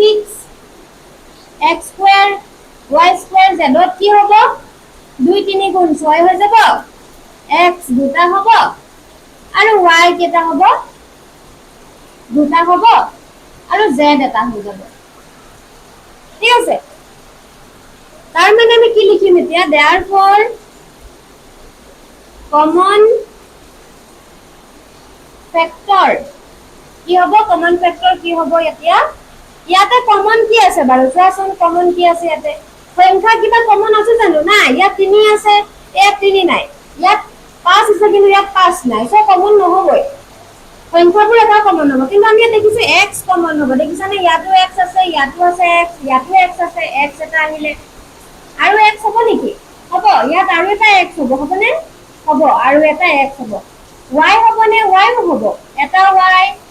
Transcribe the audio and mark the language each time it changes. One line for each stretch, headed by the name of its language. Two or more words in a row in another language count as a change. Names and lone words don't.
Assamese: 6x square y square z ত কি হ'ব 2 3 গুণ 6 হৈ যাব x দুটা হ'ব আৰু y কেটা হ'ব দুটা হ'ব আৰু z এটা হৈ যাব ঠিক আছে তাৰ মানে আমি কি লিখিম এতিয়া therefore
English: common factor
Assamese: কি হ'ব
English: common factor
Assamese: কি হ'ব এতিয়া ইয়াতে common কি আছে বাৰু চোৱাচোন common কি আছে ইয়াতে সংখ্যা কিবা common আছে জানো না ইয়াত 3 আছে ইয়াত 3 নাই ইয়াত 5 আছে কিন্তু ইয়াত 5 নাই সো common নহবই সংখ্যাবোৰ এটা common হ'ব কিন্তু আমি দেখিছো x common হ'ব দেখিছানে ইয়াতো x আছে ইয়াতো আছে x ইয়াতো x আছে x এটা আহিলে আৰু x হ'ব নেকি হ'ব ইয়াত আৰু এটা x হ'ব হবনে হ'ব আৰু এটা x হ'ব y হ'বনে y হ'ব এটা y